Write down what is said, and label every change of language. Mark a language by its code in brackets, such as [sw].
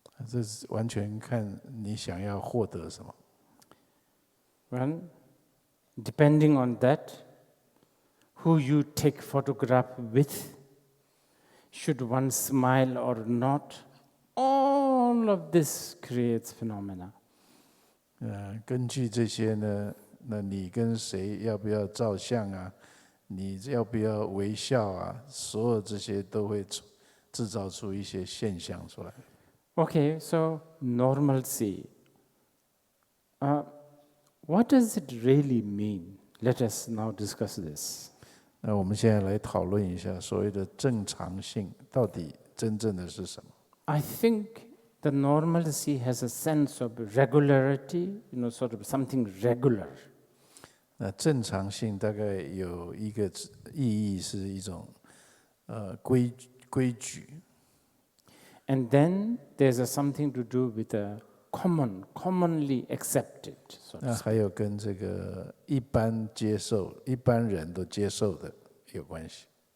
[zh] 这是完全看你想要获得什么。 [en] Well, depending on that, who you take photograph with, should one smile or not, all of this creates phenomena. [zh] 根据这些呢，那你跟谁要不要照相啊？你要不要微笑啊？所有这些都会制造出一些现象出来。 [en] Okay, so normalcy. What does it really mean? Let us now discuss this. [zh] 那我们现在来讨论一下所谓的正常性到底真正的是什么？ [en] I think the normalcy has a sense of regularity, sort of something regular. [zh] 那正常性大概有一个意义是一种规矩。 [en] And then there's something to do with the commonly accepted. [zh] 那还有跟这个一般人都接受的有关系。